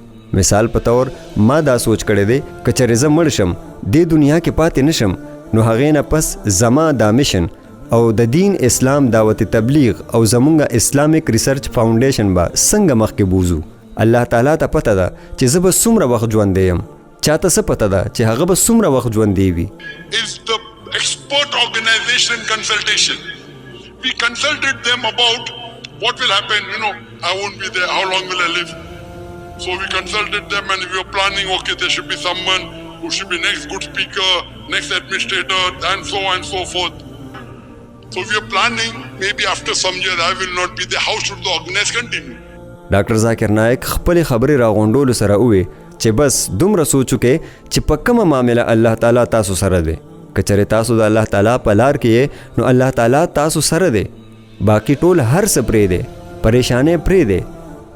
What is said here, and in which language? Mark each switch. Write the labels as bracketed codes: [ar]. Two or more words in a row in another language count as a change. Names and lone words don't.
[ps] مثال په طور ما دا سوچ کړی دی که چېرې زه مړ شم دې دنیا کې پاتې نشم نو هغې نه پس زما دا میشن او د دین اسلام دعوت تبلیغ او زمونږ اسلامیک ریسرچ فاونډیشن به څنګه مخکې بوزو. الله تعالی ته پته ده چې زه به څومره وخت ژوندی یم، چاته څه پته ده چې هغه به څومره وخت ژوندی وي. [en] Is the expert organization consultation. We consulted them about what will happen, I won't be there, how long will I live? So we consulted them and we were planning, okay, there should be someone who should be next good speaker, next administrator, and so on and so forth. So we are planning, maybe after some years I will not be there, how should the organization continue? [ps] ډاکټر ذاکر نایک خپل خبرې راغونډولو سره وې چې بس دومره سوچ وکې چې په کومه معامله الله تعالی تاسو سره دی. که چېرې تاسو د الله تعالی په لار کې یې نو الله تعالی تاسو سره دی، باقي ټول هر څه پرېږدئ، پریشانۍ پرېږدئ.